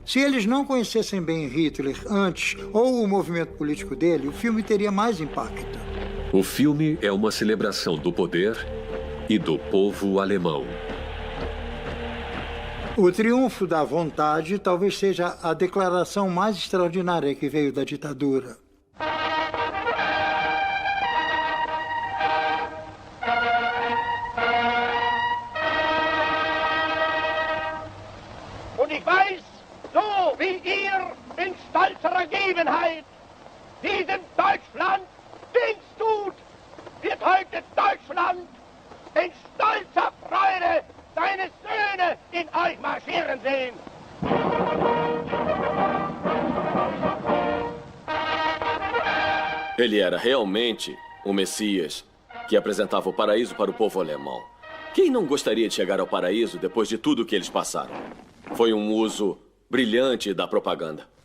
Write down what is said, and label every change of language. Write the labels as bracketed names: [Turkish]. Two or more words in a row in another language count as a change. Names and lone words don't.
[Portuguese] Se eles não conhecessem bem Hitler antes ou o movimento político dele, o filme teria mais impacto. O filme é uma celebração do poder e do povo alemão. O Triunfo da Vontade talvez seja a declaração mais extraordinária que veio da ditadura. [German] Und ich weiß, so wie ihr in stolzer Ergebenheit diesem Deutschland Dienst tut, wird heute Deutschland in stolzer Freude seine Söhne in euch marschieren sehen. [Portuguese] Ele era realmente o Messias que apresentava o paraíso para o povo alemão. Quem não gostaria de chegar ao paraíso depois de tudo que eles passaram? Foi um uso brilhante da propaganda.